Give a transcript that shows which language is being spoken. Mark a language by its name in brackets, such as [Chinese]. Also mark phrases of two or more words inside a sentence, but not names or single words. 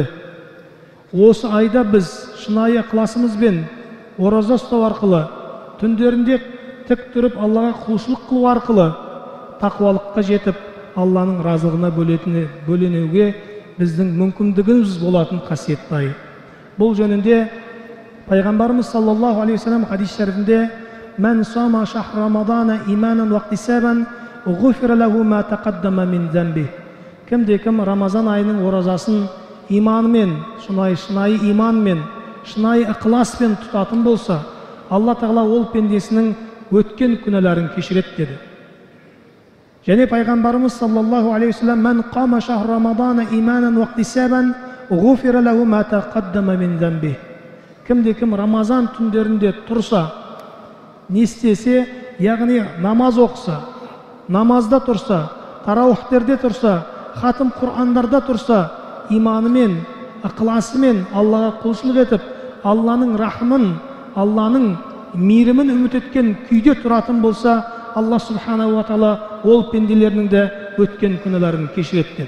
[Kazakh] Осы айда біз шынайы ықыласымызбен ораза ұстау арқылы, түндерінде тік тұрып Аллаға құлшылық қылу арқылы тақуалыққа жетіп, Алланың разылығына бөленуге біздің мүмкіндігіміз болатын қасиетті ай. Бұл жөнінде пайғамбарымыз [Arabic] صلى الله عليه وسلم [Kazakh] хадис шәрифінде [Arabic] «من صام شهر رمضان إيمانا واحتسابا غفر له ما تقدم من ذنبه. [Kazakh] Кімде-кім Рамазан айының оразасын иманмен, шынайы иманмен, шынайы ықыласпен тұтатын болса, Алла Тағала ол пендесінің өткен күнәларын кешіреді деді. Және пайғамбарымыз [Arabic] صلى الله عليه وسلم من قام شهر رمضان إيمانا واحتسابا غفر له ما تقدم من ذنبه." [Kazakh] Кімде-кім Рамазан түндерінде тұрса, не істесе, яғни намаз оқыса, намазда тұрса, тарауихтерде тұрса, хатым Құрандарда тұрса, иманымен, ықыласымен Аллаға құлшылық етіп, Алланың рахмын, Алланың мейірімін үміт еткен күйде тұратын болса, Алла [Arabic] سبحانه وتعالى [Kazakh] ол пенделерінің де өткен күнәларын кешіреді деді.